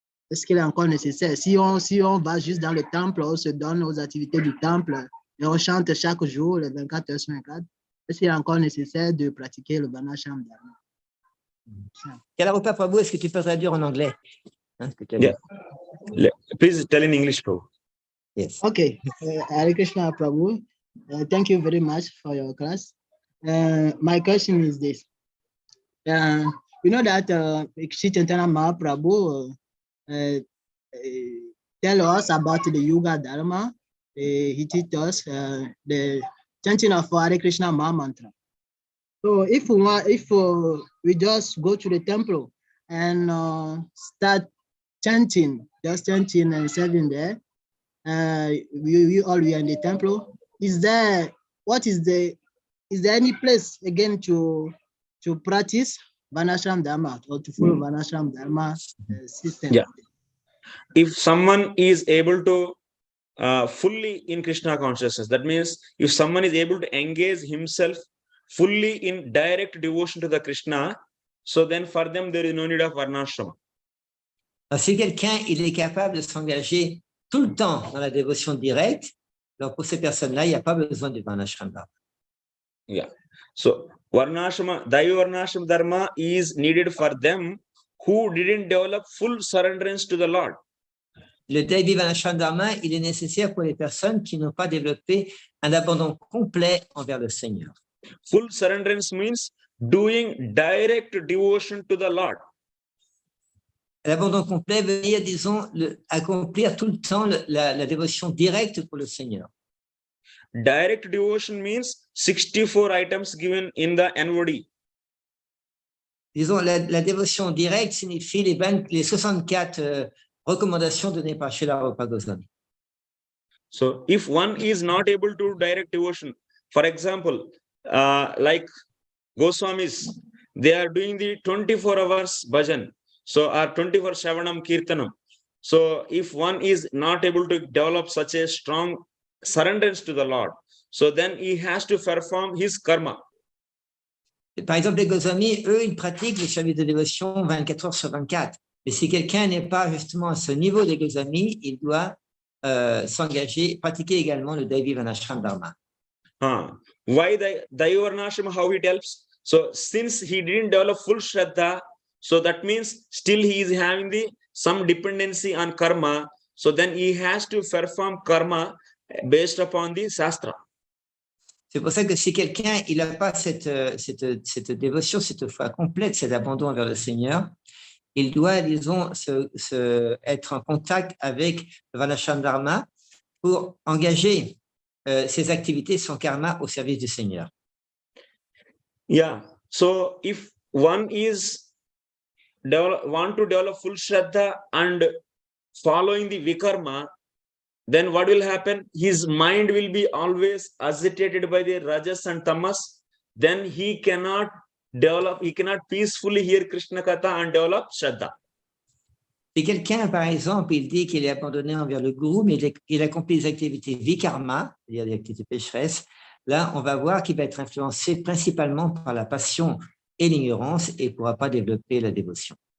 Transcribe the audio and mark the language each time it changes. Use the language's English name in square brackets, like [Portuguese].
[French] Est-ce qu'il est encore nécessaire? Si on va juste dans le temple, on se donne aux activités du temple et on chante chaque jour, les 24 heures sur 24, est-ce qu'il est encore nécessaire de pratiquer le Varnasrama Dharma? Kalarupa Prabhu, est-ce que tu peux traduire en anglais? Hein, Yeah. [English] Please tell in English, Prabhu. Yes. Okay. Hare Krishna, Prabhu. Thank you very much for your class. My question is this. You know that Chaitanya Mahaprabhu tell us about the Yuga Dharma. He teach us the chanting of Hare Krishna Maha Mantra. So if we just go to the temple and start chanting, just chanting and serving there, we all are in the temple. Is there any place again to practice Varnasrama Dharma or to follow Varnasrama Dharma system? Yeah. If someone is able to fully in Krishna consciousness, that means if someone is able to engage himself fully in direct devotion to the Krishna, so then for them there is no need of Varnasrama. [French] Si quelqu'un il est capable de s'engager tout le temps dans la dévotion directe, alors pour ces personnes-là, il n'y a pas besoin de Varnasrama. [English] Yeah. So Daiva Varnasrama dharma is needed for them who didn't develop full surrenderance to the Lord. [French] Le Daiva Varnasrama dharma, il est nécessaire pour les personnes qui n'ont pas développé un abandon complet envers le Seigneur. [English] Full surrenderance means doing direct devotion to the Lord. [French] L'abandon complet veut dire, disons, accomplir tout le temps la dévotion directe pour le Seigneur. [English] Direct devotion means 64 items given in the NOD. [French] Disons, la dévotion directe signifie les 64 recommandations données par Śrīla Prabhupāda Goswami. [English] So if one is not able to do direct devotion, for example, like Goswamis, they are doing the 24 hours bhajan, so or 24 Shavanam Kirtanam. So if one is not able to develop such a strong surrenderance to the Lord, so then he has to perform his karma. [French] Par exemple, les Goswamis, eux, ils pratiquent les services de dévotion 24 heures sur 24. Mais si quelqu'un n'est pas justement à ce niveau des Goswamis, il doit s'engager, pratiquer également le Daiva Varnasrama dharma. [English] Why the Daiva Varnasrama, how it helps? So since he didn't develop full Shraddha, so that means still he is having some dependency on karma. So then he has to perform karma based upon the Shastra. [French] C'est pour ça que si quelqu'un il n'a pas cette dévotion, cette foi complète, cet abandon envers le Seigneur, il doit, disons, être en contact avec le Varnasrama dharma pour engager ses activités, son karma au service du Seigneur. Yeah. [English] So if one is want to develop full Shraddha and following the Vikarma, then what will happen? His mind will be always agitated by the Rajas and Tamas. Then he cannot peacefully hear Krishna Katha and develop Shraddha. [French] Si quelqu'un, par exemple, il dit qu'il est abandonné envers le Guru, mais il accomplit des activités vikarma, c'est-à-dire des activités pécheresses, là, on va voir qu'il va être influencé principalement par la passion et l'ignorance et ne pourra pas développer la dévotion.